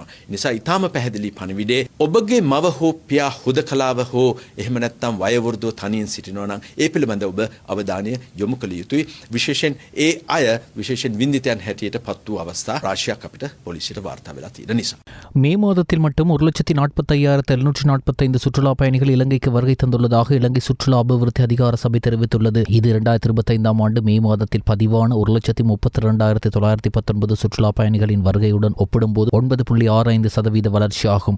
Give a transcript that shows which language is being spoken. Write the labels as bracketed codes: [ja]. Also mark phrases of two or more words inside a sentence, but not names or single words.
[si] නිසා ඊටාම පැහැදිලි පණිවිඩේ ඔබගේ මව හෝ පියා හුදකලාව හෝ එහෙම නැත්නම් වයෝවෘද්ධව තනියෙන් සිටිනවා නම් ඒ පිළිබඳව ඔබ අවධානය යොමු කළ යුතුයි. විශේෂයෙන් ඒ අය විශේෂයෙන් වින්දිතයන් හැටියට පත් වූ අවස්ථා රාශියක් අපිට පොලිසියට වාර්තා වෙලා තියෙන නිසා. [ta] மே மாதத்தில் மட்டும் 1,45,745 சுற்றுலா பயணிகள் இலங்கைக்கு வருகை தந்துள்ளதாக இலங்கை சுற்றுலா அபிவிருத்தி அதிகார சபை தெரிவித்துள்ளது. இது 2025 ஆண்டு மே மாதத்தில் பதிவான 1,32,919 சுற்றுலா பயணிகளின் வருகையுடன் ஒப்பிடும்போது 9.65% வளர்ச்சியாகும்.